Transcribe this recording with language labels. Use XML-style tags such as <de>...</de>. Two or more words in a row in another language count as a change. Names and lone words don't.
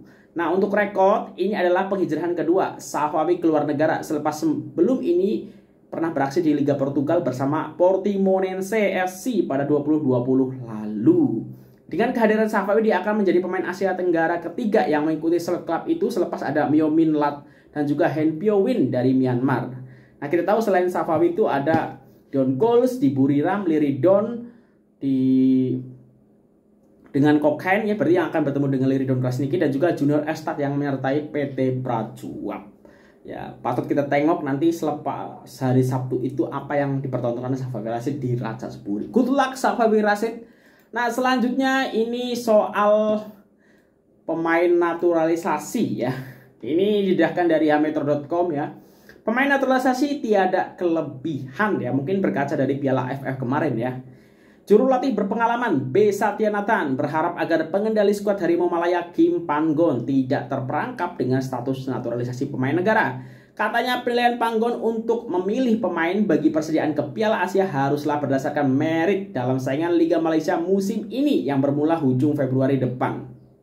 <ms>Nah, untuk rekod, ini adalah penghijrahan kedua Safawi keluar negara selepas sebelum ini pernah beraksi di Liga Portugal bersama Portimonense FC pada 2020 lalu. Dengan kehadiran Safawi, dia akan menjadi pemain Asia Tenggara ketiga yang mengikuti klub itu selepas ada Myo Min Lat dan juga Hen Pyo Win dari Myanmar. Nah, kita tahu selain Safawi itu ada Don Goals di Buriram, Liridon dengan Kokkaen ya, berarti yang akan bertemu dengan Liridon Krasniki dan juga Junior Estat yang menyertai PT Prachuap. Ya, patut kita tengok nanti selepas hari Sabtu itu apa yang dipertontonkan Safawi Rashid di Ratchaburi.</ms> <en>Good luck Safawi Rashid.</en> <ms>Nah, selanjutnya ini soal pemain naturalisasi ya. Ini didasarkan dari hametro.com ya. Pemain naturalisasi tiada kelebihan ya, mungkin berkaca dari Piala AFF kemarin ya. Juru latih berpengalaman B. Satya Nathan berharap agar pengendali skuad Harimau Malaya Kim Panggon tidak terperangkap dengan status naturalisasi pemain negara. Katanya penilaian Panggon untuk memilih pemain bagi persediaan ke Piala Asia haruslah berdasarkan merit dalam saingan Liga Malaysia musim ini yang bermula ujung Februari depan.</ms>